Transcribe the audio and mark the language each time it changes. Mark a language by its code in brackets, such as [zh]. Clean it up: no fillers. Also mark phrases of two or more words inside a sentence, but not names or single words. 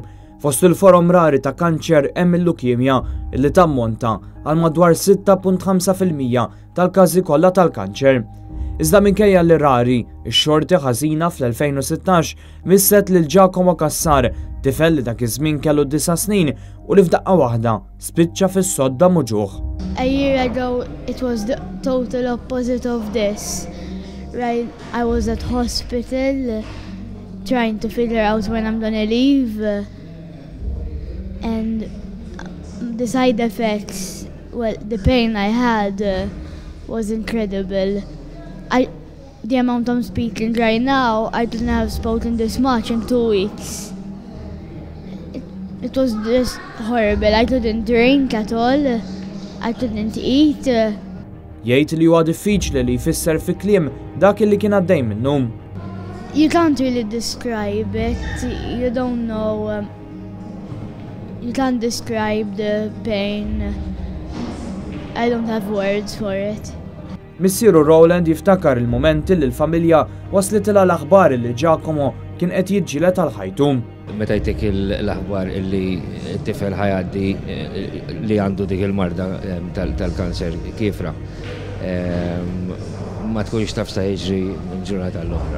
[mt] Fost il-forom rari ta' kanċer hemm il-leukemia li tammonta għal madwar 6.5% tal-każi kollha tal-kanċer. Iżda minkejja li rari, ix-xorti ħażina fl-2016 misset lil Giacomo Cassar, tifel li dak iż-żmien kellu 9 snin u li f'daqqa waħda spiċċa fis-sodda muġuħ. [en] A year ago it was the total opposite of this. Right, I was at hospital trying to figure out when I'm gonna leave and the side effects, well, the pain I had was incredible. The amount I'm speaking right now, I didn't have spoken this much in 2 weeks. It was just horrible. I couldn't drink at all. I couldn't eat. [mt] Jgħid li huwa diffiċli li jfisser fi kliem dak li kien għaddej minnhom. [en] You can't really describe it. You don't know. You can't describe the pain. I don't have words for it. [mt] Missieru Rowland jiftakar il-momenti li l-familja waslet l-aħbar li Giacomo kien qed jiġġieled għal ħajtu. Meta jtik l-aħbar illi t-tifel ħajaddi li għandu dik il-marda tal-kanser kifra, ma tkunx taf sa jiġri minn ġurnata l-oħra.